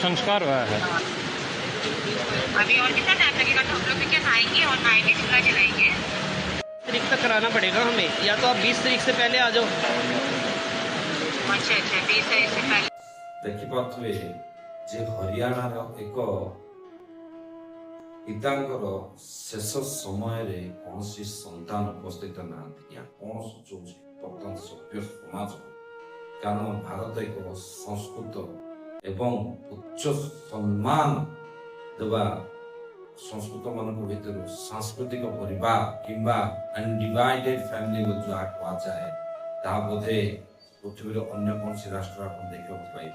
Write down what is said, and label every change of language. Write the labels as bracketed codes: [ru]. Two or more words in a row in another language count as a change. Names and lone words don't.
[hi] संस्कार हुआ है। अभी और कितना टाइम लगेगा? तो हम लोग भी क्या नहाएंगे और नहाए के चूल्हा जलाएंगे। तारीख तक कराना पड़ेगा हमें, या तो आप 20 तारीख से पहले आ जाओ। अच्छा 20 तारीख से पहले। [or] ଦେଖିପାରୁଥିବେ ଯେ ହରିୟାଣାର ଏକ ପିତାଙ୍କର ଶେଷ ସମୟରେ କୌଣସି ସନ୍ତାନ ଉପସ୍ଥିତ ନାହାନ୍ତି। ଏହା କ'ଣ ସୂଚାଉଛି ବର୍ତ୍ତମାନ ସଭ୍ୟ ସମାଜ? କାରଣ ଭାରତ ଏକ ସଂସ୍କୃତ ଏବଂ ଉଚ୍ଚ ସମ୍ମାନ ଦେବା ସଂସ୍କୃତ ମାନଙ୍କ ଭିତରୁ ସାଂସ୍କୃତିକ ପରିବାର କିମ୍ବା [en] undivided family [or] ଯାହା କୁହାଯାଏ ତାହା ବୋଧେ ପୃଥିବୀର ଅନ୍ୟ କୌଣସି ରାଷ୍ଟ୍ର ଆପଣ ଦେଖିବାକୁ ପାଇବେ।